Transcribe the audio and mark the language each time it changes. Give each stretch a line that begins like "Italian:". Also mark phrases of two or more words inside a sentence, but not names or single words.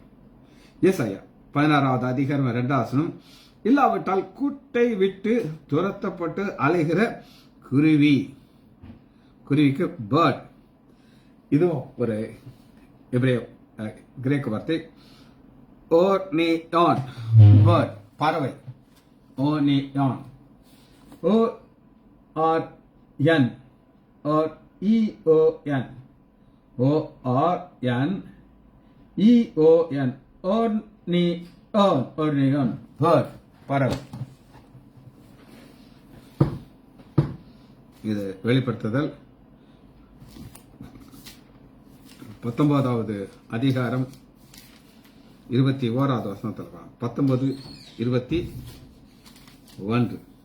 Tamil: ஏசாயா 16வது அதிகாரம் 2வது வசனம், இல்லாவிட்டால் கூட்டை விட்டு துரத்தப்பட்டு அலைகிற குருவி. குருவிக்கு பேர்ட். இதுவும் ஒரு கிரேக்க வார்த்தை. ஓர்னியான், பேர்ட், பறவை. ஓர்னியான்.
English: O-R-N, E-O-N, O-R-N, E-O-N, Ornion, bird,
Tamil: பறவை. இது வெளிப்படுத்துதல் 19வது அதிகாரம் 21வது வசனத்தில் 19:21.